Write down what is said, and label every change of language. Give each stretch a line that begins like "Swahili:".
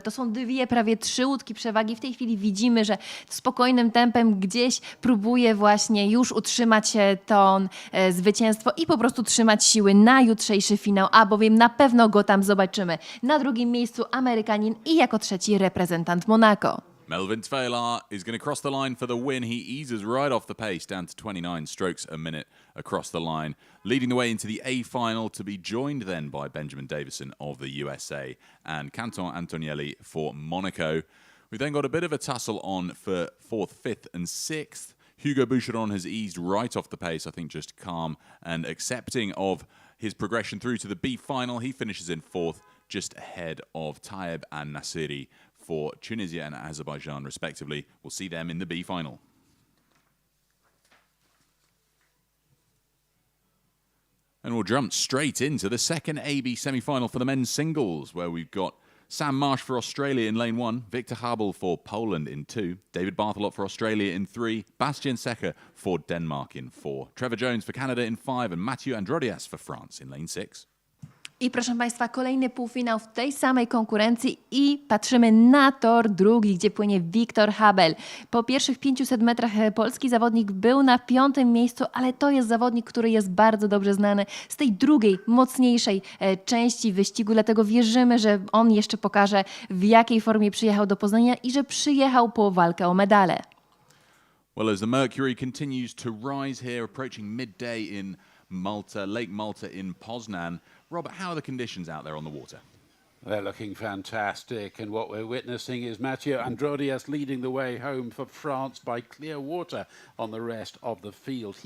Polish: To są prawie 3 łódki przewagi. W tej chwili widzimy, że spokojnym tempem gdzieś próbuje właśnie już utrzymać to zwycięstwo i po prostu trzymać siły na jutrzejszy finał, a bowiem na pewno go tam zobaczymy. Na drugim miejscu Amerykanin i jako trzeci reprezentant Monako.
English: Melvin Tveilar is going to cross the line for the win. He eases right off the pace down to 29 strokes a minute across the line, leading the way into the A final to be joined then by Benjamin Davison of the USA and Canton Antonielli for Monaco. We've then got a bit of a tussle on for 4th, 5th and 6th. Hugo Boucheron has eased right off the pace, I think just calm and accepting of his progression through to the B final. He finishes in 4th, just ahead of Taeb and Nassiri for Tunisia and Azerbaijan, respectively. We'll see them in the B final. And we'll jump straight into the second AB semi-final for the men's singles, where we've got Sam Marsh for Australia in lane 1, Victor Habel for Poland in 2, David Barthelot for Australia in 3, Bastien Secher for Denmark in 4, Trevor Jones for Canada in 5, and Mathieu Androdias for France in lane 6.
Polish: I proszę Państwa, kolejny półfinał w tej samej konkurencji i patrzymy na tor drugi, gdzie płynie Victor Habel. Po pierwszych 500 metrach polski zawodnik był na 5. miejscu, ale to jest zawodnik, który jest bardzo dobrze znany z tej drugiej, mocniejszej części wyścigu, dlatego wierzymy, że on jeszcze pokaże, w jakiej formie przyjechał do Poznania i że przyjechał po walkę o medale.
English: Well, as the mercury continues to rise here, approaching midday in Malta, Lake Malta in Poznan. Robert, how are the conditions out there on the water? They're looking fantastic, and what we're witnessing is Mathieu Androdias leading the way home for France by clear water on the rest of the field.